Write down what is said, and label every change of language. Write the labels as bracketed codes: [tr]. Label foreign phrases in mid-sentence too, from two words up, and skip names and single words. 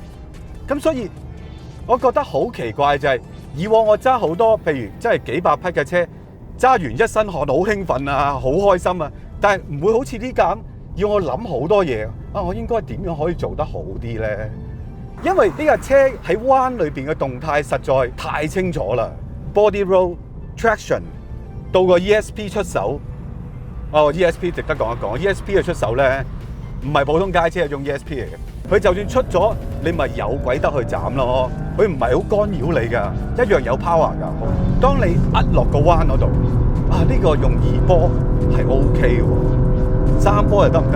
[yue] 咁所以我覺得好奇怪就係，以往我揸好多譬如真係幾百匹嘅車，揸完一身汗好興奮啊，好開心啊，但係唔會好似呢架咁要我諗好多嘢啊，我應該點樣可以做得好啲呢？因為呢架車喺彎裏邊嘅動態實在太清楚啦。 [en] Body roll traction [yue] 到個 ESP 出手，ESP 值得講一講。ESP 嘅出手咧，唔係普通街車嗰種 ESP 嚟嘅。佢就算出咗，你咪有鬼得去斬咯。佢唔係好干擾你噶，一樣有 power 噶。當你壓落個彎嗰度，呢個用2波係 OK 嘅，3波又得唔得？